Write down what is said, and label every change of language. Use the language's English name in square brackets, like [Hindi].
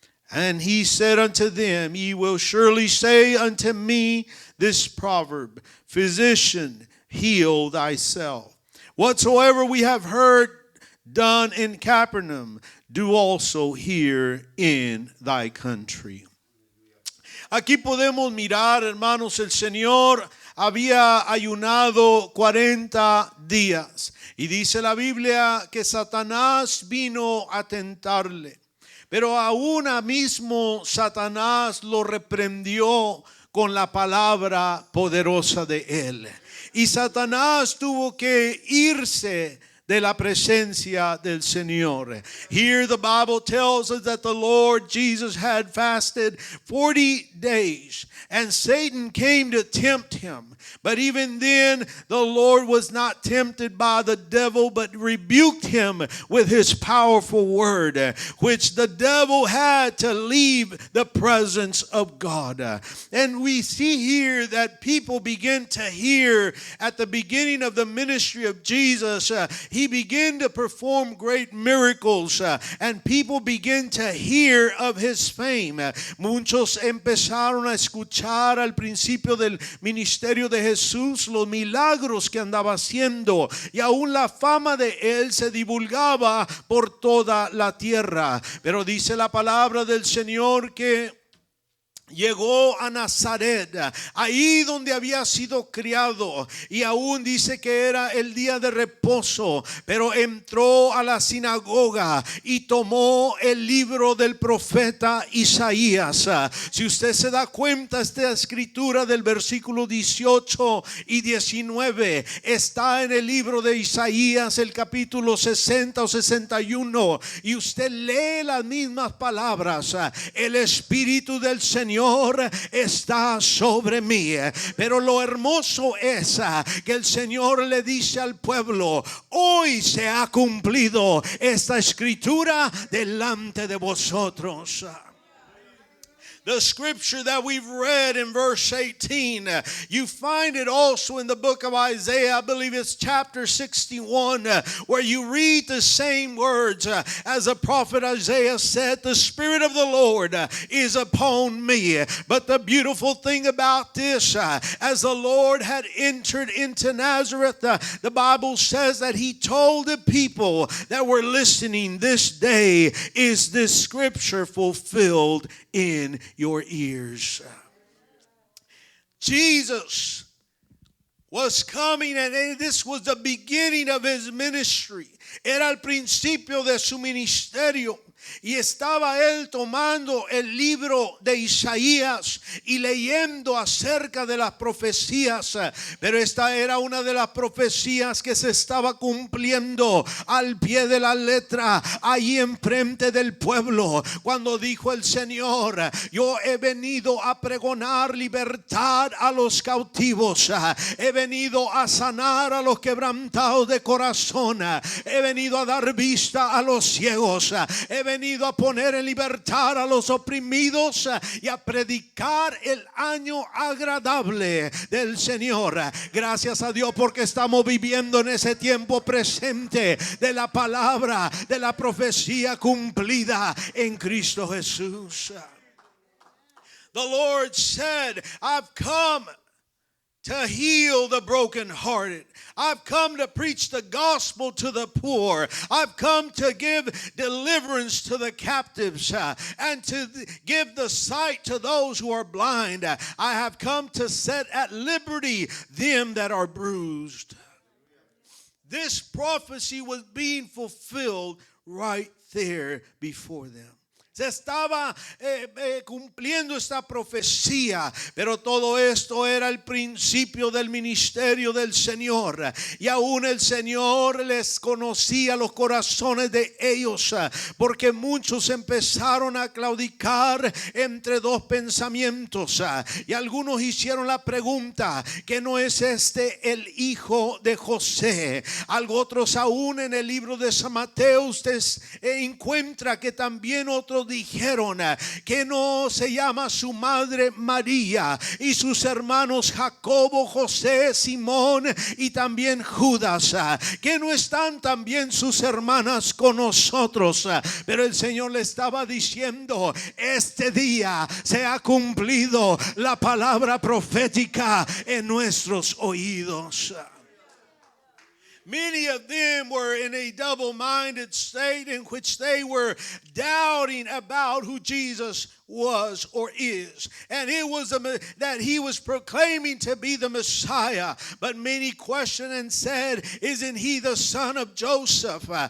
[English] And he said unto them: ye will surely say unto me this proverb: physician, heal thyself. Whatsoever we have heard done in Capernaum, do also here in thy country. [Spanish] Aquí podemos mirar, hermanos, el Señor había ayunado 40 días. Y dice la Biblia que Satanás vino a tentarle. Pero aún mismo Satanás lo reprendió con la palabra poderosa de él. Y Satanás tuvo que irse de la presencia del Señor. [English] Here the Bible tells us that the Lord Jesus had fasted 40 days and Satan came to tempt him. But even then, the Lord was not tempted by the devil, but rebuked him with his powerful word, which the devil had to leave the presence of God. And we see here that people begin to hear at the beginning of the ministry of Jesus, he began to perform great miracles, and people begin to hear of his fame. [Spanish] Muchos empezaron a escuchar al principio del ministerio de Jesús los milagros que andaba haciendo, y aún la fama de él se divulgaba por toda la tierra. Pero dice la palabra del Señor que llegó a Nazaret, ahí donde había sido criado, y aún dice que era el día de reposo, pero entró a la sinagoga y tomó el libro del profeta Isaías. Si usted se da cuenta, esta escritura del versículo 18 y 19 está en el libro de Isaías, el capítulo 60 o 61, y usted lee las mismas palabras: el Espíritu del Señor está sobre mí. Pero lo hermoso es que el Señor le dice al pueblo: hoy se ha cumplido esta escritura delante de vosotros. [English] The scripture that we've read in verse 18, you find it also in the book of Isaiah. I believe it's chapter 61, where you read the same words as the prophet Isaiah said, the Spirit of the Lord is upon me. But the beautiful thing about this, as the Lord had entered into Nazareth, the Bible says that he told the people that were listening, this day is this scripture fulfilled in your ears. Jesus was coming, and this was the beginning of his ministry. [Spanish] Era el principio de su ministerio. Y estaba él tomando el libro de Isaías y leyendo acerca de las profecías. Pero esta era una de las profecías que se estaba cumpliendo al pie de la letra, allí enfrente del pueblo, cuando dijo el Señor: yo he venido a pregonar libertad a los cautivos, he venido a sanar a los quebrantados de corazón, he venido a dar vista a los ciegos, he venido a poner en libertad a los oprimidos y a predicar el año agradable del Señor. Gracias a Dios porque estamos viviendo en ese tiempo presente de la palabra, de la profecía cumplida en Cristo Jesús. [English] The Lord said, I've come to heal the brokenhearted. I've come to preach the gospel to the poor. I've come to give deliverance to the captives and to give the sight to those who are blind. I have come to set at liberty them that are bruised. This prophecy was being fulfilled right there before them. [Spanish] Se estaba cumpliendo esta profecía, pero todo esto era el principio del ministerio del Señor. Y aún el Señor les conocía los corazones de ellos, porque muchos empezaron a claudicar entre dos pensamientos. Y algunos hicieron la pregunta: ¿que no es este el hijo de José? Algo otros aún en el libro de San Mateo usted encuentra que también otros dijeron: que no se llama su madre María y sus hermanos Jacobo, José, Simón y también Judas, que no están también sus hermanas con nosotros. Pero el Señor le estaba diciendo: este día se ha cumplido la palabra profética en nuestros oídos. [English] Many of them were in a double-minded state in which they were doubting about who Jesus was or is. And it was that he was proclaiming to be the Messiah. But many questioned and said, isn't he the son of Joseph?